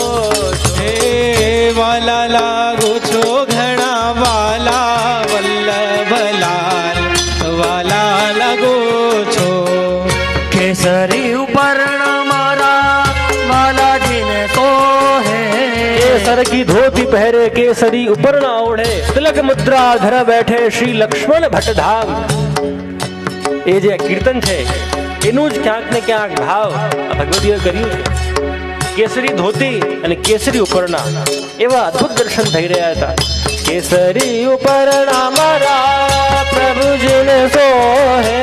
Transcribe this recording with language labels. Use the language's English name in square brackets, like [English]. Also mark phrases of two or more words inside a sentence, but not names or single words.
[Gujarati] હે વાલા લાગો છો ઘણા વાલા વલ્લભલાલ વાલા લાગો છો કેસરી ઉપર્ણ મારા વાલાજીને તો હે. [Hindi] केसर की धोती पहरे केसरी उपर्ण ओढ़े तिलक मुद्रा धर बैठे श्री लक्ष्मण भट्ट धाम. [Gujarati] એ જે કીર્તન છે એનું જ ક્યાંક ને ક્યાંક ભાવ આ ભગવદીએ કર્યું છે. કેસરી ધોતી અને કેસરી ઉપરના એવા અદ્ભુત દર્શન થઈ રહ્યા હતા. કેસરી ઉપરના મારા પ્રભુજીને સોહે,